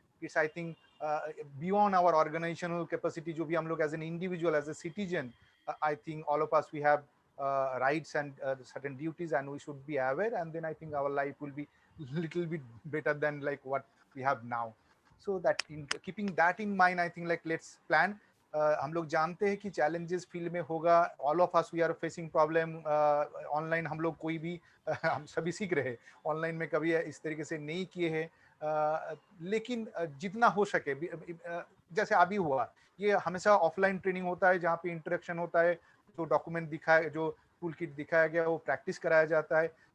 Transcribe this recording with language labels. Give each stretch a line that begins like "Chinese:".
English: It's, I think, beyond our organizational capacity
Hindi: जो भी हम लोग
English: as an individual, as a citizen, I think all of us, we have rights and certain duties, and we should be aware, and then I think our life will be little bit better than like what we have now. So that in keeping that in mind, I think like let's plan.
Hindi: हम लोग जानते हैं कि challenges field में होगा.
English: All of us, we are facing problem.
Hindi: Online हम लोग कोई भी हम सभी सीख रहे हैं. Online में कभी इस तरीके से नहीं किए हैं, लेकिन जितना हो सके, जैसे अभी हुआ, ये हमेशा ऑफलाइन ट्रेनिंग होता है जहाँ पे इंटरेक्शन होता है, जो डॉक्यूमेंट दिखाया, जो टूल किट दिखाया गया वो प्रैक्टिस कराया जाता है.